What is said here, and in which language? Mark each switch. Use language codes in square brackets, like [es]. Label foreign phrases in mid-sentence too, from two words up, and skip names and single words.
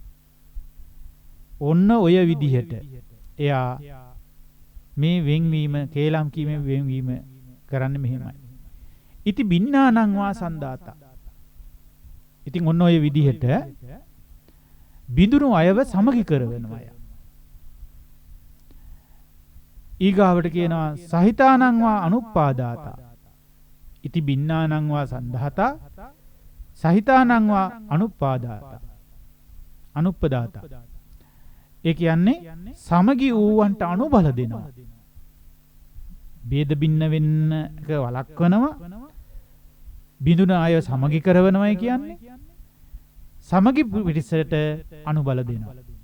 [si] ඔන්න ඔය විදිහට එයා මේ වෙන්වීම කේලම් කීමේ වෙන්වීම කරන්නේ මෙහෙමයි. [pi] ඉති බින්නානං වා සන්දාතා. [si] ඉතින් ඔන්න ඔය විදිහට බිඳුණු අයව සමගි කරවනවා. ඊගාවට කියනවා [pi] සහිතානං වා අනුප්පාදාතා. ඉති බින්නානං වා සන්දාතා සහිතානං වා අනුපාදාත. අනුප්පදාත. [si] ඒ කියන්නේ සමගි වූවන්ට අනුබල දෙනවා. ભેද බින්න වෙන්න වළක්වනවා. බිඳුන අය සමගි කරවනවායි කියන්නේ සමගි පිරිසට අනුබල දෙනවා.